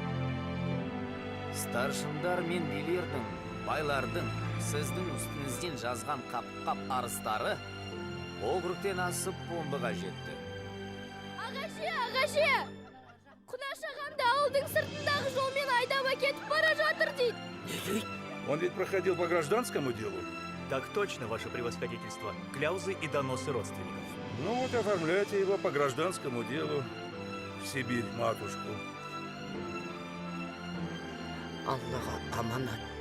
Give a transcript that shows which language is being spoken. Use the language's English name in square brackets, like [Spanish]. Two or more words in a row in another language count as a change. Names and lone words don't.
[Kazakh] Старшындар мен билердің, байлардың сіздің үстіңізден жазған қап-қап арыстары округтен асып омбыға жетті. Ағашы! Құнаш ағамды ауылдың сыртындағы жолмен айдап әкетіп бара жатыр дейді. Не дейді? [Russian] Он ведь проходил по гражданскому делу. Так точно, ваше превосходительство. Кляузы и доносы родственников. Ну вот оформляйте его по гражданскому делу в Сибирь, матушку. [Kazakh] Аллаға аманат.